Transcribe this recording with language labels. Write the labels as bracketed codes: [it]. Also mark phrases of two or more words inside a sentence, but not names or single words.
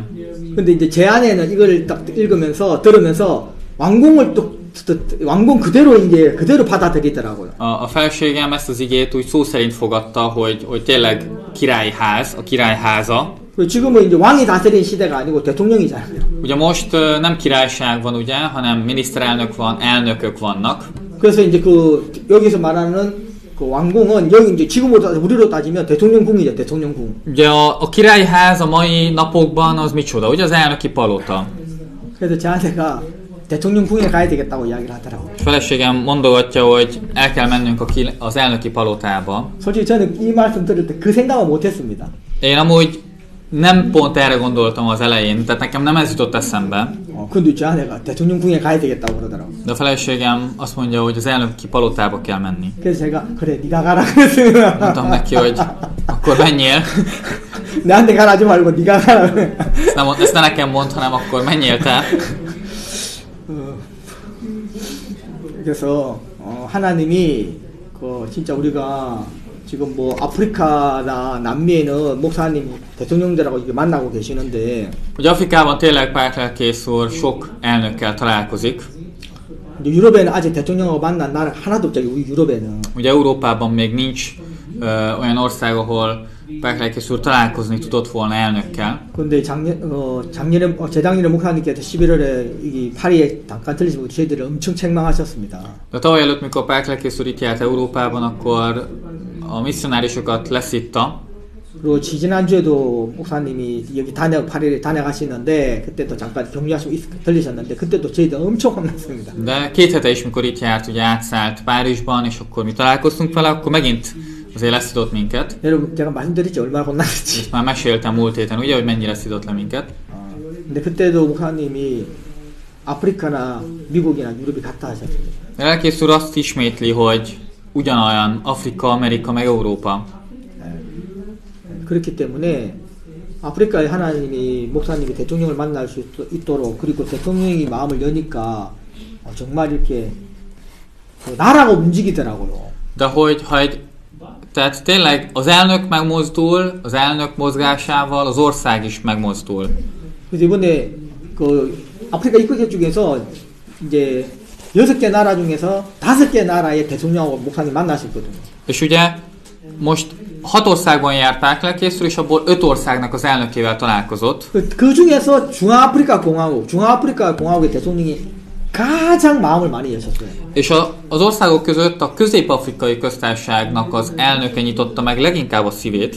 [ko] 근데 이제 제 안에는 이걸 딱 읽으면서 들으면서 왕궁을 또 왕궁 그대로 받아들이더라고요. [hu] A feleségem ezt az igét úgy szó szerint fogadta, hogy tényleg királyház, a királyháza. [ko] 지금은 이제 왕이 다스리는 시대가 아니고 대통령이잖아요. [hu] Ugye most nem királyság van, ugye, hanem miniszterelnök van, elnökök vannak. [ko] 그래서 이제 여기서 말하는 그 왕궁은 여기 이제 지금으로 우리로 따지면 대통령궁이죠, 대통령궁. [hu] Ugye a királyház a mai napokban az micsoda? Ugye az elnöki palota. [ko] 그래서 제 아내가 대통령궁에 가야 되겠다고 이야기를 하더라고요. [hu] Feleségem mondogatja, hogy el kell mennünk az elnöki palotába. [ko] 솔직히 저는 이 말씀 들을 때 그 생각은 못했습니다. [hu] Én amúgy nem pont erre gondoltam az elején, tehát nekem nem ez jutott eszembe. [ko] 근데 제 아내가 대통령궁에 가야 되겠다고 그러더라고요. [hu] De a feleségem azt mondja, hogy az elnöki palotába kell menni. [ko] 그래서 제가 그래 네가 가라 그랬어요. [hu] Mondtam neki, hogy akkor menjél. [ko] 나한테 가라지 말고 네가 가라. [hu] Ezt ne nekem mondd, hanem akkor menjél te. [ko] 그래서 하나님이 진짜 우리가 지금 뭐 아프리카나 남미에는 목사님이 대통령들하고 이렇게 만나고 계시는데 [hu] Ugye Afrikában tényleg Pálkelkész úr sok elnökkel találkozik. [ko] 유럽에는 아직 대통령하고 만난 나라 하나도 없죠. 우리 유럽에는. [hu] Ugye Európában még nincs olyan ország, ahol Pálkelkész úr találkozni tudott volna elnökkel. [ko] 근데 재작년에 목사님께서 11월에 이 파리에 잠깐 들리시고 저희들을 엄청 책망하셨습니다. [hu] De tavaly előtt, mikor Pálkelkész úr itt járt Európában, akkor a misszionárisokat leszitta. [ko] 그리고 지난주에도 목사님이 여기 파리에 다녀가시는데 그때도 잠깐 격려하시고 들리셨는데 그때도 저희들 엄청 혼났습니다. [hu] De 2 hete is, mikor itt járt, ugye átszállt Párizsban, és akkor mi találkoztunk vele, akkor megint azért leszidott minket. [ko] 여러분 제가 말씀드렸죠 얼마나 혼났는지. [hu] Ezt már meséltem múlt héten, ugye, hogy mennyire szidott le minket. [ko] 근데 그때도 목사님이 아프리카나 미국이나 유럽이 같다 하셨어요. [hu] Lelkész úr azt ismétli, hogy ugyanolyan Afrika, Amerika, meg Európa. [ko] 그렇기 때문에 아프리카에 하나님이 목사님이 대통령을 만날 수 있도록 그리고 대통령이 마음을 여니까 정말 이렇게 나라가 움직이더라고요. [hu] De tehát tényleg az elnök megmozdul, az elnök mozgásával az ország is megmozdul. [ko] 그래서 이번에 아프리카 입국객 중에서 이제 6개 나라 중에서 5개 나라의 대통령하고 목사님 만나셨거든요. [hu] És ugye most 6 országban járt Pálkelkész úr, és abból 5 országnak az elnökével találkozott. [ko] 그 중에서 중앙아프리카 공화국의 대통령이 가장 마음을 많이 여셨어요. [hu] És az országok között a Közép-Afrikai Köztársaságnak az elnöke nyitotta meg leginkább a szívét.